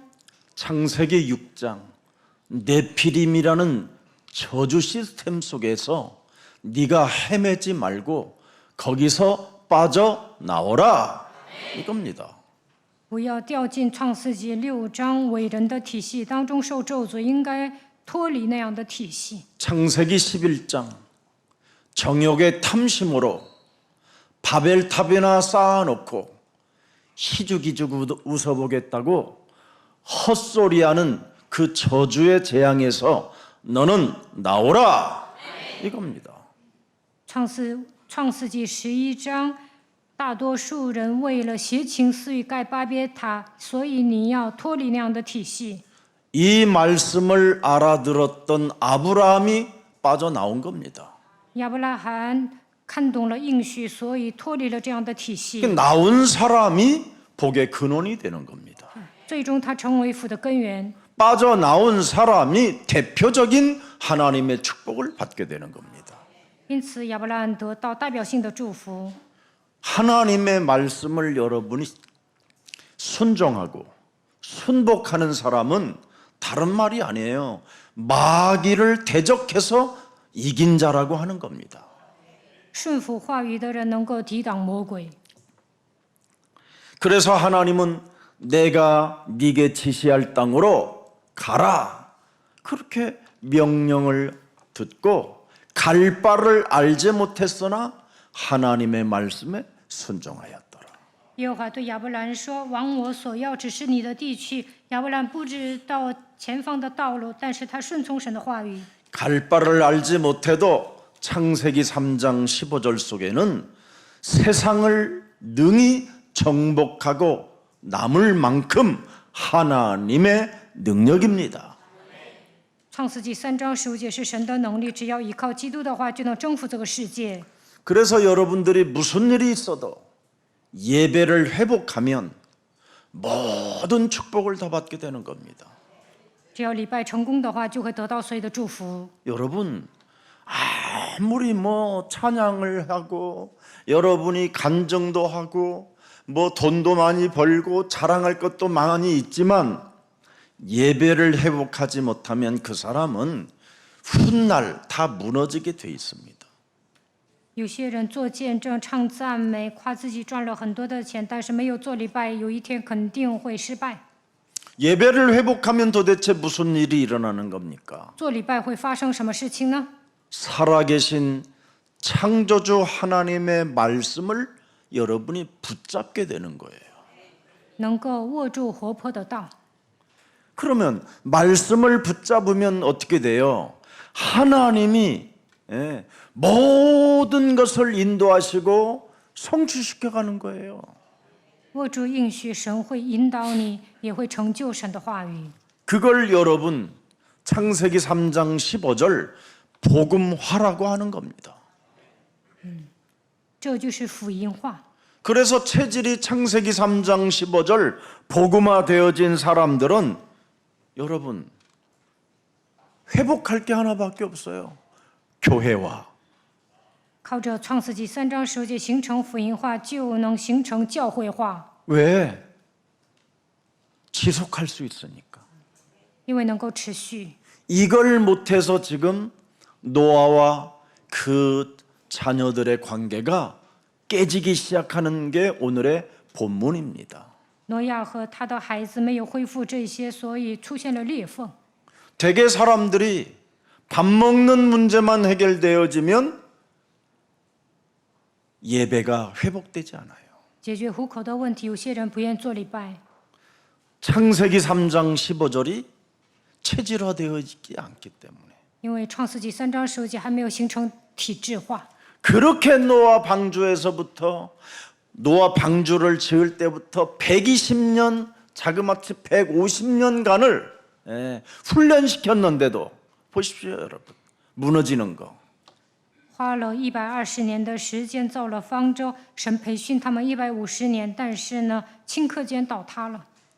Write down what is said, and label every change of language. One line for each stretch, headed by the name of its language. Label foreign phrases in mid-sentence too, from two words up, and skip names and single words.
Korean: 창세기 6장 네피림이라는 저주 시스템 속에서 네가 헤매지 말고 거기서 빠져나오라 이겁니다.
Chinese: 不要掉进创世纪6章伟人的体系当中受咒诅，应该脱离那样的体系。
Korean: 창세기 11장 정욕의 탐심으로 바벨탑이나 쌓아놓고 희죽희죽 웃어보겠다고 헛소리하는 그 저주의 재앙에서 너는 나오라 이겁니다.
Chinese: 创世纪11章，大多数人为了邪情私欲盖巴别塔，所以你要脱离那样的体系。
Korean: 이 말씀을 알아들었던 아브라함이 빠져나온 겁니다.
Chinese: 亚伯拉罕看懂了应许，所以脱离了这样的体系。
Korean: 나온 사람이 복의 근원이 되는 겁니다.
Chinese: 最终，他成为福的根源。
Korean: 빠져나온 사람이 대표적인 하나님의 축복을 받게 되는 겁니다.
Chinese: 因此，亚伯拉罕得到代表性的祝福。
Korean: 하나님의 말씀을 여러분이 순종하고 순복하는 사람은 다른 말이 아니에요. 마귀를 대적해서 이긴 자라고 하는 겁니다.
Chinese: 顺服话语的人能够抵挡魔鬼。
Korean: 그래서 하나님은 내가 네게 지시할 땅으로 가라 그렇게 명령을 듣고 갈 바를 알지 못했으나 하나님의 말씀에 순종하였더라.
Chinese: 耶和华对亚伯兰说：“往我所要指示你的地去。” 亚伯兰不知道前方的道路，但是他顺从神的话语。
Korean: 갈 바를 알지 못해도 창세기 3장 15절 속에는 세상을 능히 정복하고 남을 만큼 하나님의 능력입니다.
Chinese: 创世纪3章15节是神的能力，只要依靠基督的话，就能征服这个世界。
Korean: 그래서 여러분들이 무슨 일이 있어도 예배를 회복하면 모든 축복을 다 받게 되는 겁니다.
Chinese: 只要礼拜成功的话，就会得到所有的祝福。
Korean: 여러분 아무리 찬양을 하고 여러분이 간증도 하고 돈도 많이 벌고 자랑할 것도 많이 있지만 예배를 회복하지 못하면 그 사람은 훗날 다 무너지게 돼 있습니다.
Chinese: 有些人做见证、唱赞美，夸自己赚了很多的钱，但是没有做礼拜，有一天肯定会失败。
Korean: 예배를 회복하면 도대체 무슨 일이 일어나는 겁니까?
Chinese: 做礼拜会发生什么事情呢？
Korean: 살아계신 창조주 하나님의 말씀을 여러분이 붙잡게 되는 거예요.
Chinese: 能够握住活泼的道。
Korean: 그러면 말씀을 붙잡으면 어떻게 돼요? 하나님이 모든 것을 인도하시고 성취시켜 가는 거예요.
Chinese: 握住应许，神会引导你，也会成就神的话语。
Korean: 그걸 여러분 창세기 3장 15절 복음화라고 하는 겁니다.
Chinese: 这就是福音化。
Korean: 그래서 체질이 창세기 3장 15절 복음화 되어진 사람들은 여러분 회복할 게 하나밖에 없어요. 교회화.
Chinese: 靠着创世纪3章15节形成福音化，就能形成教会化，
Korean: 왜? 지속할 수 있으니까.
Chinese: 因为能够持续。
Korean: 이걸 못해서 지금 노아와 그 자녀들의 관계가 깨지기 시작하는 게 오늘의 본문입니다.
Chinese: 挪亚和他的孩子没有恢复这些，所以出现了裂缝。
Korean: 대개 사람들이 밥 먹는 문제만 해결되어지면 예배가 회복되지 않아요.
Chinese: 解决糊口的问题，有些人不愿做礼拜。
Korean: 창세기 3장 15절이 체질화되어지지 않기 때문에
Chinese: 因为创世纪3章15节还没有形成体制化，
Korean: 그렇게 노아 방주에서부터 노아 방주를 지을 때부터 120년 자그마치 150년간을 훈련시켰는데도 보십시오 여러분 무너지는 거
Chinese: 花了120年的时间造了方舟，神培训他们150年，但是呢，顷刻间倒塌了。